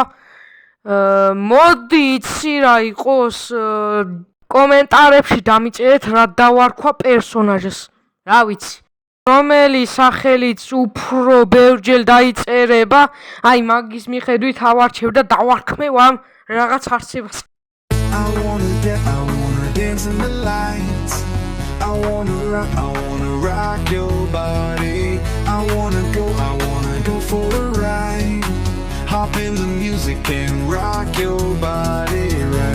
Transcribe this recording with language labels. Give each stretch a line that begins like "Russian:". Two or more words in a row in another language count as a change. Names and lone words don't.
Georgian: მოდი იცი რა იყოს, კომენტარებში დამიწერეთ რა დავარქვა პერსონაჟს. რა ვიცი. რომელი სახელიც უფრო ბევრჯერ დაიწერება, აი მაგის მიხედვით ავარჩევ და დავარქმევ ამ რაღაც არსებას.
English: I wanna dance in the lights. I wanna rock your body. I wanna go for a ride. Hop in the music and rock your body right.